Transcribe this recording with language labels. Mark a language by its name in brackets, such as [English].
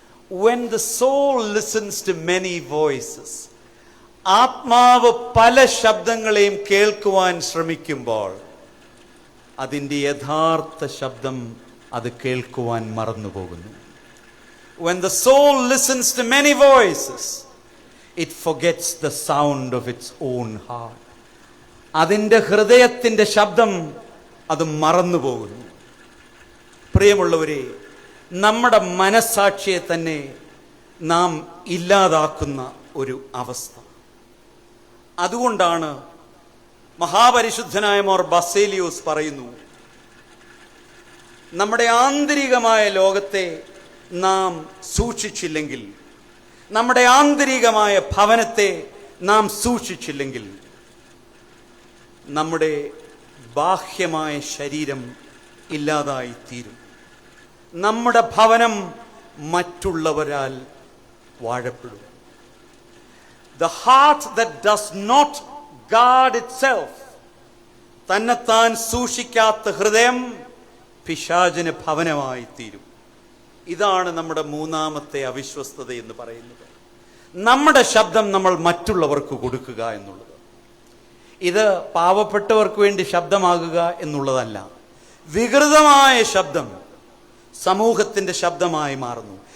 [English] When the soul listens to many voices, [Malayalam] ആത്മാവ് പല ശബ്ദങ്ങളെയും കേൾക്കുവാൻ ശ്രമിക്കുമ്പോൾ അതിൻ്റെ യഥാർത്ഥ ശബ്ദം അത് കേൾക്കുവാൻ മറന്നുപോകുന്നു. [English] When the soul listens to many voices, it forgets the sound of its own heart. [Malayalam] അതിൻ്റെ ഹൃദയത്തിൻ്റെ ശബ്ദം അത് മറന്നുപോകുന്നു. പ്രിയമുള്ളവരെ, നമ്മുടെ മനസ്സാക്ഷിയെ തന്നെ നാം ഇല്ലാതാക്കുന്ന ഒരു അവസ്ഥ. അതുകൊണ്ടാണ് മഹാപരിശുദ്ധനായ മോർ ബസേലിയോസ് പറയുന്നു, നമ്മുടെ ആന്തരികമായ ലോകത്തെ നാം സൂക്ഷിച്ചില്ലെങ്കിൽ, നമ്മുടെ ആന്തരികമായ ഭവനത്തെ നാം സൂക്ഷിച്ചില്ലെങ്കിൽ, നമ്മുടെ ബാഹ്യമായ ശരീരം ഇല്ലാതായി തീരും. നമ്മുടെ ഭവനം മറ്റുള്ളവരാൽ വാഴപ്പെടും. [English] The heart that does not guard itself, [Malayalam] തന്നെത്താൻ സൂക്ഷിക്കാത്ത ഹൃദയം പിശാചിന് ഭവനമായി തീരും. ഇതാണ് നമ്മുടെ മൂന്നാമത്തെ അവിശ്വസ്തത എന്ന് പറയുന്നത്. നമ്മുടെ ശബ്ദം നമ്മൾ മറ്റുള്ളവർക്ക് കൊടുക്കുക എന്നുള്ളത്. ഇത് പാവപ്പെട്ടവർക്ക് വേണ്ടി ശബ്ദമാകുക എന്നുള്ളതല്ല. വികൃതമായ ശബ്ദം സമൂഹത്തിൻ്റെ ശബ്ദമായി മാറുന്നു.